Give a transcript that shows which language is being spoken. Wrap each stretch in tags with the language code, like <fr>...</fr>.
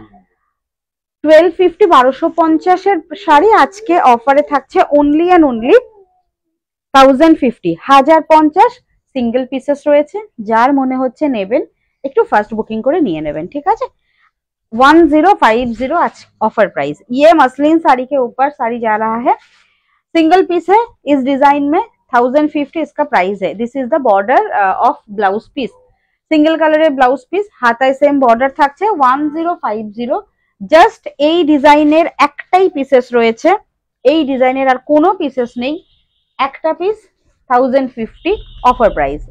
<bn>1250, 1250-এর শাড়ি আজকে অফারে থাকছে only and only 1050, 1050 single pieces রয়েছে। যার মনে হচ্ছে নেবেন একটু ফার্স্ট বুকিং করে নিয়ে নেবেন, ঠিক আছে?</bn> <hi>1050 आज ऑफर प्राइस। ये मसलिन साड़ी के ऊपर साड़ी जा रहा है, सिंगल पीस है इस डिजाइन में, 1050 इसका प्राइस है।</hi> <en>this is the border of blouse piece,</en> <bn>single কালারের ব্লাউজ পিস, হাতায় সেম বর্ডার থাকছে। 1050, জাস্ট এই ডিজাইনের একটাই পিসেস রয়েছে, এই ডিজাইনের আর কোনো পিসেস নেই, একটা পিস 1050 অফার প্রাইস।</bn>